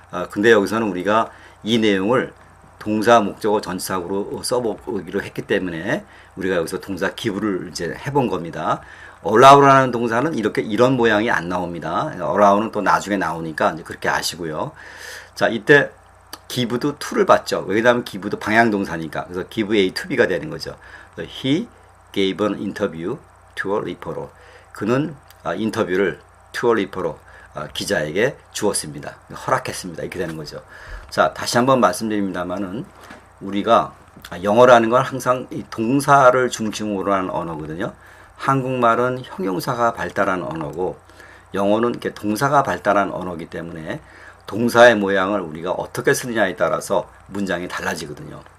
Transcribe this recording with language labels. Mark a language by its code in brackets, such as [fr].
[ko] 근데 여기서는 우리가 이 내용을 동사 목적어 전치사구로 써보기로 했기 때문에 우리가 여기서 동사 give를 이제 해본 겁니다. allow라는 동사는 이런 모양이 안 나옵니다. allow는 또 나중에 나오니까 이제 그렇게 아시고요. 자, 이때 give도 to를 받죠. 왜냐하면 give도 방향동사니까. 그래서 [en] give A to B [ko] 가 되는 거죠. [en] He gave an interview to a reporter. [ko] 그는 인터뷰를 [en] to a reporter, [ko] 기자에게 주었습니다. 허락했습니다. 이렇게 되는 거죠. 자, 다시 한번 말씀드립니다만은 우리가 영어라는 건 항상 이 동사를 중심으로 하는 언어거든요. 한국말은 형용사가 발달한 언어고 영어는 이렇게 동사가 발달한 언어이기 때문에 동사의 모양을 우리가 어떻게 쓰느냐에 따라서 문장이 달라지거든요.